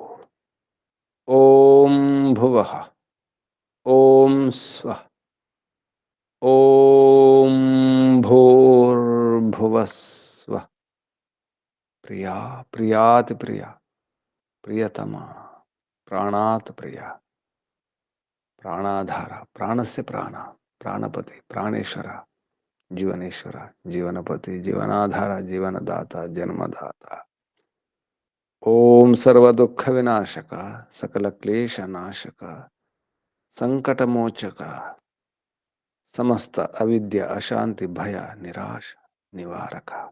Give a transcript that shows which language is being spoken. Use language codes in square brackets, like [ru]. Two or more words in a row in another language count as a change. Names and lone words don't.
[sa] ओम भुवः ओम स्वः ओम भूर्भुवस्वः प्रिया प्रियाति प्रिया प्रियतमा प्राणात प्रिया ప్రాణాధార, ప్రాణస్య ప్రాణ, ప్రాణపతి, ప్రాణేశ్వర, జీవనేశ్వర, జీవనపతి, జీవనాధార, జీవనదాత, జన్మదాత. ఓం సర్వదుఃఖ వినాశక, సకల క్లేశ నాశక, సంకటమోచక, సమస్త అవిద్య అశాంతి భయ నిరాశ నివారక.